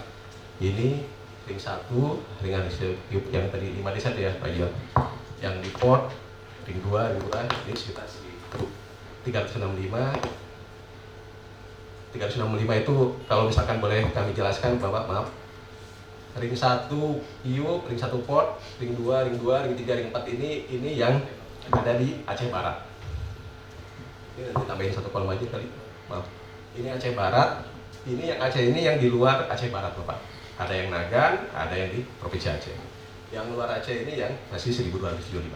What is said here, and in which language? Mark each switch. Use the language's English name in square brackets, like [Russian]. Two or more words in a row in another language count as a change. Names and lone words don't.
[Indonesian] Ini ring 1, ring yang tadi 5 desa ya Pak Jil. Yang di port, ring 2, ini sekitar 365. 365 itu kalau misalkan boleh kami jelaskan Bapak, maaf. Ring 1 IUP, ring 1 port, ring 2, ring 3, ring 4 ini yang ada di Aceh Barat. Ini nanti tambahin 1 kolom aja kali, maaf. Ini Aceh Barat, ini yang Aceh ini yang di luar Aceh Barat Bapak. Ada yang Nagan, ada yang di Provinsi Aceh. Yang luar Aceh ini yang masih 1.275.